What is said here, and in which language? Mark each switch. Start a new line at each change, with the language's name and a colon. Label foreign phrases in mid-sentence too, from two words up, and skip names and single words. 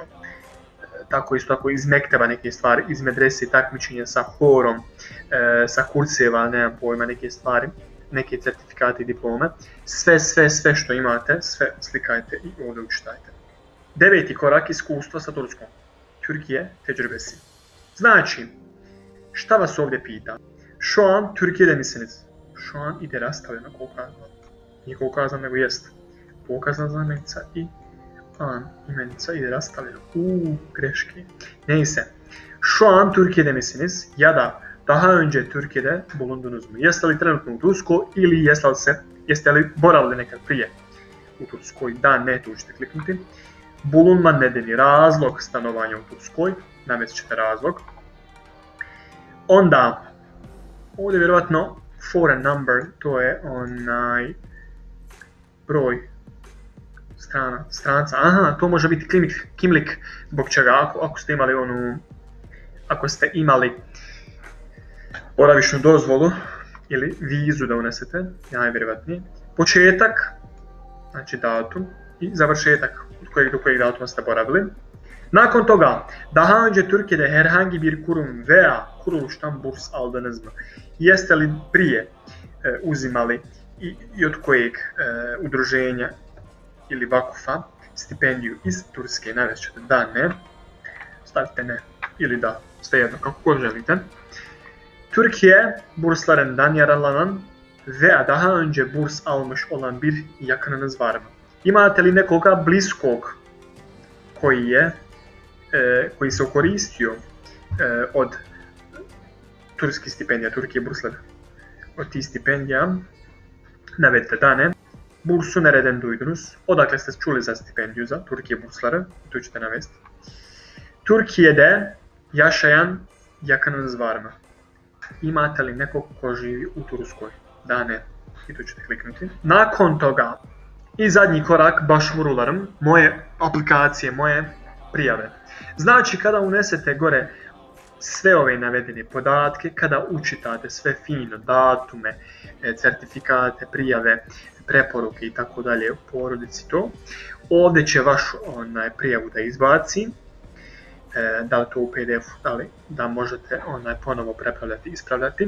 Bosnian: Tako iz mekteba neke stvari, iz medrese, takmičenja sa horom, sa kurseva, nemam pojma, neke stvari, neke certifikate i diplome. Sve što imate, sve slikajte i ovdje učitajte. 9. korak, iskustvo sa Turskom.
Turkish: Türkiye tecrübesi.
Bosnian: Znači, šta vas ovdje pita?
Turkish: Şu an Türkiye'de misiniz? Şu an
Bosnian: ide rastavljeno kokazno. Nije kokazno, nego jest. Pokazna zametica i an imenica ide rastavljeno. Greški. Neyse.
Turkish: Şu an Türkiye'de misiniz? Ya da daha önce Türkiye'de bulundunuz mu?
Bosnian: Jeste li trenutno u Turskoj ili jeste li boravili nekad prije u Turskoj? Da, ne, tu ćete kliknuti.
Turkish: Bulunma nedeni,
Bosnian: razlog stanovanja u Turskoj, navest ćete razlog. Onda, ovdje vjerovatno
English: foreign number,
Bosnian: to je onaj broj stranca. Aha, to može biti kimlik, zbog čega ako ste imali boravišnu dozvolu ili vizu da unesete, najvjerojatnije. Početak, znači datum, i završetak do kojeg datuma ste boravili. Nakon toga,
Turkish: daha önce Türkiye'de herhangi bir kurum veya kuruluştan burs aldınız mı?
Bosnian: Jeste li prije uzimali i od kojeg udruženja ili vakufa stipendiju iz Turske? Navest ćete da, ne. Stavite ne ili da, svejedno, kako god želite.
Turkish: Türkiye burslarından yararlanan veya daha önce burs almış olan bir yakınınız var mı?
Bosnian: Imate li nekoga bliskog koji se koristio od turskih stipendija, Türkiye bursları? Od tih stipendija navedite da, ne.
Turkish: Bursu nereden duydunuz?
Bosnian: Odakle ste čuli za stipendiju za Türkiye bursları? Tu ćete navesti.
Turkish: Türkiye'de yaşayan yakınınız var mı?
Bosnian: Imate li nekog ko živi u Turskoj? Da, ne. I tu ćete kliknuti. Nakon toga i zadnji korak, başvurularım, moje aplikacije, moje prijave. Znači kada unesete gore sve ove navedene podatke, kada učitate sve fino, datume, certifikate, prijave, preporuke i tako dalje u porodici to, ovdje će vašu prijavu da izbaci, da li to u PDF-u, da možete ponovo prepravljati i ispravljati.